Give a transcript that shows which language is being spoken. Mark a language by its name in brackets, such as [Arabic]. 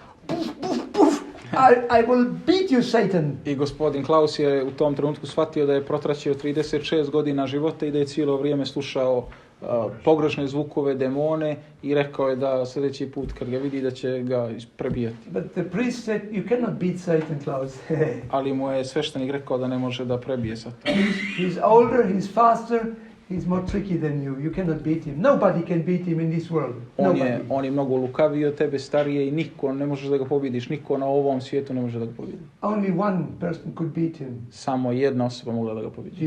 [English] Poof, poof, poof. I will beat you, Satan. [Serbian] I gospodin Klaus je u tom trenutku shvatio da je protraćio 36 godina života i da je cijelo vrijeme slušao pogrešne zvukove, demone i rekao je da sljedeći put kad ga vidi da će ga prebijati. [English] But the priest said, you cannot beat Satan, Klaus. [Serbian] Ali mu je sveštenik rekao da ne može da prebije Satana. [English] He's older, he's faster, he's more tricky than you. You cannot beat him. Nobody can beat him in this world. [Serbian] On je mnogo lukaviji od tebe, starije i niko ne možeš da ga pobjediš. Niko na ovom svijetu ne može da ga pobjedi. [English] Only one person could beat him. [Serbian] Samo jedna osoba mogla da ga pobjedi.